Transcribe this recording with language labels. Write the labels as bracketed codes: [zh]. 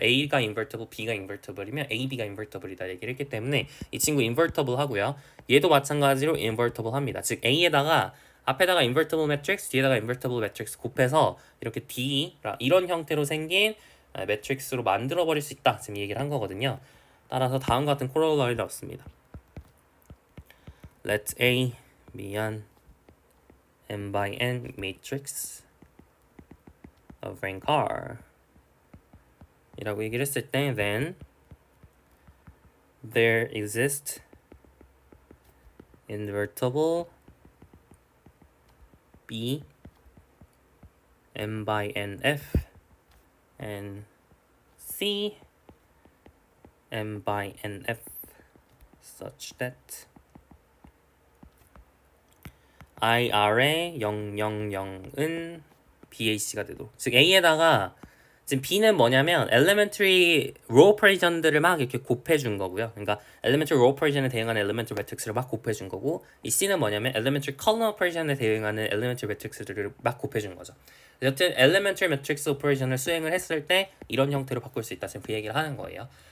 [ko] A가 인버터블, B가 인버터블이면 AB가 인버터블이다 얘기를 했기 때문에 이 친구 인버터블 하고요. 얘도 마찬가지로 인버터블 합니다. 즉 A에다가 앞에다가 인버터블 매트릭스, 뒤에다가 인버터블 매트릭스 곱해서 이렇게 D 이런 형태로 생긴 매트릭스로 만들어 버릴 수 있다, 지금 얘기를 한 거거든요. 따라서 다음과 같은 코로러리를 얻습니다. [en] Let A be an n by n matrix of rank R [ko] 이라고 얘기를 했을 때 [en] then there exist invertible B n by n f and C n by n f such that IR의 000은 BAC가 [ko] 되도록. 즉 A에다가 지금 B는 뭐냐면 elementary row operation들을 막 이렇게 곱해준 거고요. 그러니까 elementary row operation에 대응하는 elementary matrix를 막 곱해준 거고, 이 C는 뭐냐면 elementary column operation에 대응하는 elementary matrix들을 막 곱해준 거죠. 여튼 elementary matrix operation을 수행을 했을 때 이런 형태로 바꿀 수 있다, 지금 그 얘기를 하는 거예요.